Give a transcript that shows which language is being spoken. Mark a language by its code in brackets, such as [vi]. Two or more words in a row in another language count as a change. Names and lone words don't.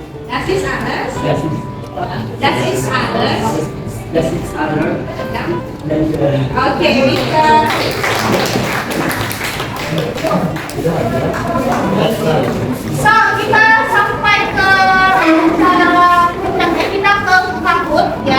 [de] Das ist alles. Das ist Das ist alles. das ist alles. [id] Ya. Dan Oke, bisa. So, kita sampai ke puncaknya, kita ke Kahut ya.